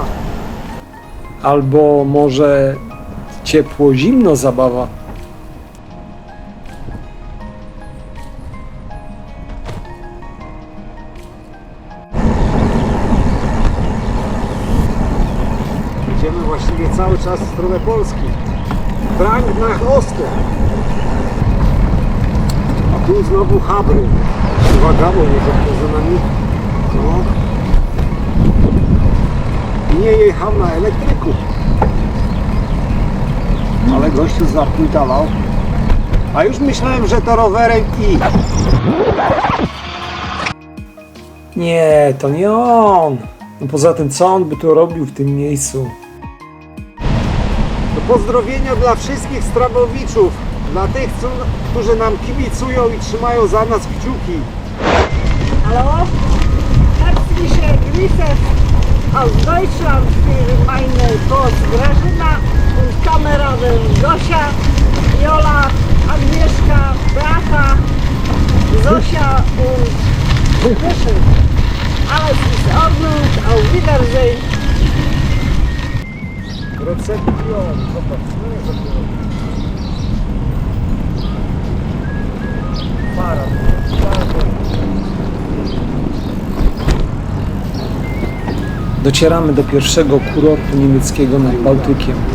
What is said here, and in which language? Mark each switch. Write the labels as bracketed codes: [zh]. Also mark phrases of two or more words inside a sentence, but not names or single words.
[pl] Albo może ciepło-zimno zabawa. Idziemy właściwie cały czas w stronę Polski. [de] Frank nach Osten. [pl] A tu znowu Habry. Uwaga, bo nie za nami. No. Nie jechał na elektryku. Ale gościu zapłytalał. A już myślałem, że to rowerem i... Nie, to nie on. No poza tym, co on by tu robił w tym miejscu? To pozdrowienia dla wszystkich Strabowiczów. Dla tych, którzy nam kibicują i trzymają za nas kciuki. [de] Hallo, herzliche Grüße aus Deutschland für meine Kurs Grażyna und Kameraden Gosia, Jola, Agnieszka, Beata, Zosia und Kryszyn. Alles ist in Ordnung, auf Wiedersehen. [pl] Recepcjon, zobacz, no jest dopiero. Para. Docieramy do pierwszego kurortu niemieckiego nad Bałtykiem.